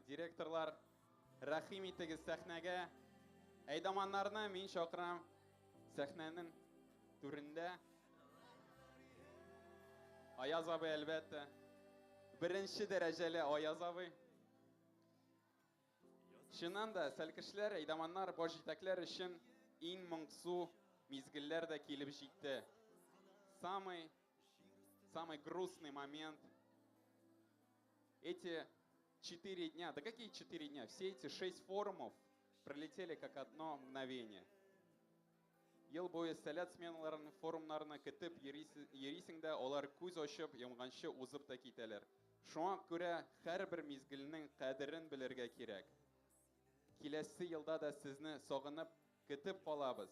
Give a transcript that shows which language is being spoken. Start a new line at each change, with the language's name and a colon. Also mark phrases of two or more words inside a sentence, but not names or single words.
Tatar: Директорлар, рәхим итегез сәхнәгә. Әйдаманнарны мин чакырам сәхнәнең түрендә. Аяз абый, әлбәттә. Беренче дәрәҗәле Аяз абый. Чыннан да, сәлкешләр, әйдаманнар, баш җитәкләр өчен иң моңсу мизгелләр дә килеп җитте.
Russian: Самый грустный момент. Эти 4 дня, да какие 4 дня? Все эти 6 форумов пролетели как одно мгновение.
Tatar: Ел буе сәләт сменаларын, форумнарны көтеп йөрисең дә, алар күз ачып, йомганчы узып та китәләр. Шуңа күрә һәрбер мизгелнең кадерен белергә кирәк. Киләсе елда да сезне сагынып көтеп калабыз.